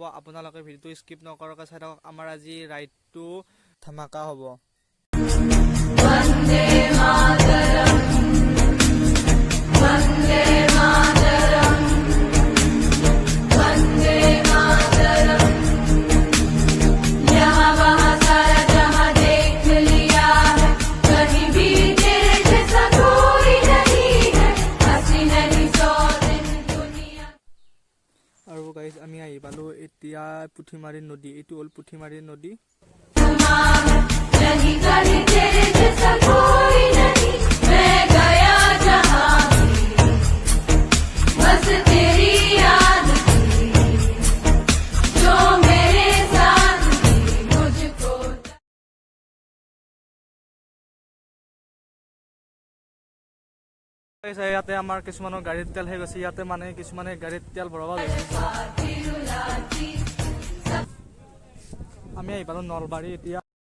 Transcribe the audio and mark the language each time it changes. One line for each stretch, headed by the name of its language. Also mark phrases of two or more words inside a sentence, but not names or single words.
Assamese: আপোনালোকে ভিডিঅ'টো স্কিপ নকৰাকৈ চাই থাকক। আমাৰ আজি ৰাইডটো ধামাকা হ'ব। বন্দে মাতৰম, বন্দে মাতৰম, বন্দে মাতৰম।
Hindi: यहाँ वहाँ सारा जहाँ देख लिया है, कहीं भी तेरे जैसा कोई नहीं है, हंसी नहीं सौ दिन दुनिया।
Assamese: আৰু গাইজ, আমি আহি পালো এতিয়া পুঠিমাৰী নদী। এইটো হ'ল পুঠিমাৰী নদী।
Hindi: नहीं कहीं तेरे जैसा कोई नहीं, मैं गया जहाँ भी, बस तेरी याद थी, जो मेरे साथ थी, मुझको।
Assamese: ইয়াতে আমাৰ কিছুমানৰ গাড়ীত তেল হৈ গৈছে। ইয়াতে মানে কিছুমানে গাড়ীত তেল ভৰাব লৈছে। আমি আহি পালো নলবাৰী এতিয়া।